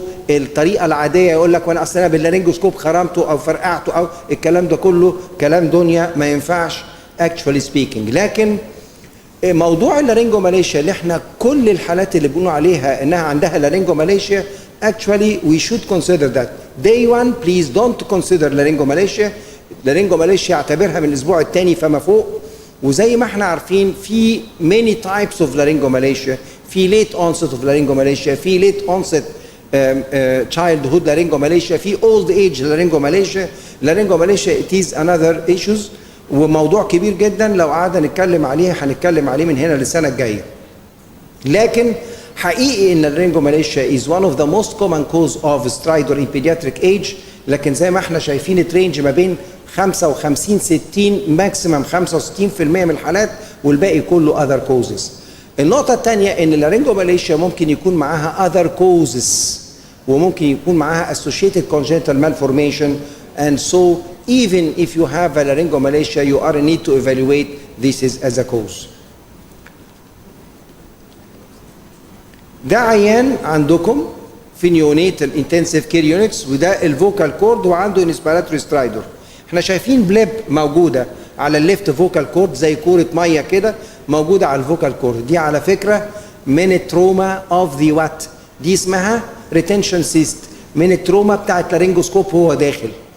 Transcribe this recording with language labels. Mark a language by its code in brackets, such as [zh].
[ar] الطريقه العاديه يقول لك وانا اصلا باللارنجوسكوب خرمته او فرقعته او الكلام ده كله كلام دنيا ما ينفعش [en] actually speaking. [ar] لكن موضوع اللارنجوماليشيا اللي احنا كل الحالات اللي بنقول عليها انها عندها لارنجوماليشيا [en] actually we should consider that. Day 1 please don't consider laryngomalacia. [ar] laryngomalacia اعتبرها من الاسبوع الثاني فما فوق وزي ما احنا عارفين في [en] many types of laryngomalacia. في late onset of laryngomalacia في late onset childhood laryngomalacia في old age laryngomalacia. [ar] laryngomalacia [en] it is another issues [ar] وموضوع كبير جدا لو قعدنا نتكلم عليه هنتكلم عليه من هنا للسنه الجايه. لكن حقيقي ان laryngomalacia [en] is one of the most common cause of stridor in pediatric age [ar] لكن زي ما احنا شايفين الرينج ما بين 55 60 ماكسيمم 65% من الحالات والباقي كله [en] other causes. [ar] النقطة الثانية ان اللارنجوماليشيا ممكن يكون معاها [en] other causes [ar] وممكن يكون معاها [en] associated congenital malformation and so even if you have a laryngomalacia you are in need to evaluate this is as a cause. [ar] ده عيان عندكم في نيونيتال انتنسيف كير يونتس وده الفوكال كورد وعنده انسبيراتوري سترايدر. احنا شايفين بليب موجوده على الليفت فوكال كورد زي كوره ميه كده موجوده على الفوكال كورد. دي على فكره من التروما اوف ذا وات دي اسمها ريتنشن سيست من التروما بتاعت لارنجوسكوب هو داخل.